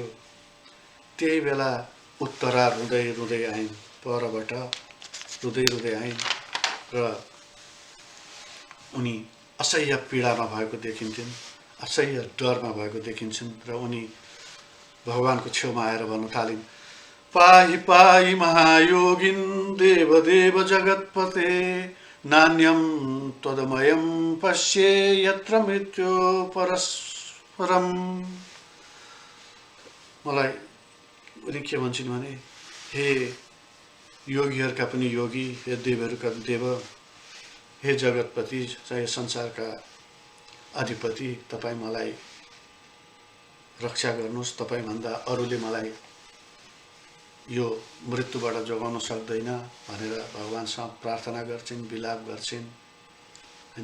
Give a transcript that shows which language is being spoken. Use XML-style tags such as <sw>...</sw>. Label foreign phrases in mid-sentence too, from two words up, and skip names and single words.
<ne>त्यही बेला उत्तरा रुँदै आइन्, परबाट रुँदै आइन् र उनी असह्य पीडामा भएको देखिन्थिन्, असह्य डरमा भएको देखिन्छन्। र उनी भगवानको छेउमा आएर भन्न थालिन्,</ne> <sa>पाहि पाहि महायोगिन देवदेव जगत्पते, नान्यम त्वदमयम पश्ये यत्र मृत्यु परस्परम।</sa> <ne>मलाई उनी के भन्छन् भने, हे योगीहरूका पनि योगी, हे देवहरूका देव, हे जगतपति, चाहे संसारका अधिपति, तपाईँ मलाई रक्षा गर्नुहोस्। तपाईँभन्दा अरूले मलाई यो मृत्युबाट जोगाउन सक्दैन भनेर भगवानसँग प्रार्थना गर्छिन्, विलाप गर्छिन् होइन।</ne>